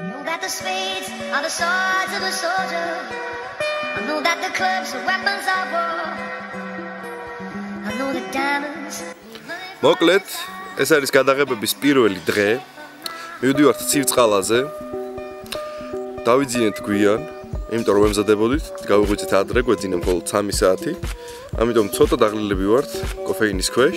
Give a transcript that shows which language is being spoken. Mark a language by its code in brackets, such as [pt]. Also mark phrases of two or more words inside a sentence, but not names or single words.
[en] that the spades are the swords of a soldier. I know that the clubs are weapons of war. I know the diamonds. [ka] მოკლედ, ეს არის გადაღებების პირველი დღე. მივდივართ ცივწყალაზე. დავიძინეთ გვიან, იმიტომ რომ ემზადებოდით, გავიღვიძეთ ადრე, გვეძინა მხოლოდ 3 საათი. ამიტომ ცოტა დაღლილები ვართ კოფეინის ქვეშ.